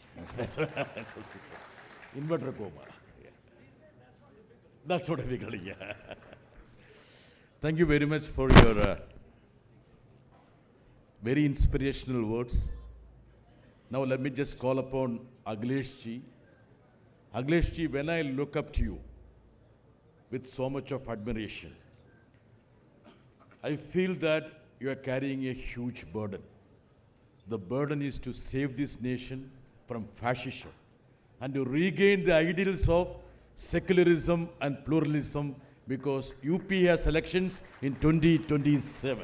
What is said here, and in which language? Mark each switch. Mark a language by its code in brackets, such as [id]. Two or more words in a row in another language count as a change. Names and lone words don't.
[en] Inverter coma. Yeah. That's what we call it. Yeah. Thank you very much for your very inspirational words. Now let me just call upon Aglesh ji. Aglesh ji, when I look up to you with so much of admiration, I feel that you are carrying a huge burden. The burden is to save this nation from fascism and to regain the ideals of secularism and pluralism, because UP has elections in 2027.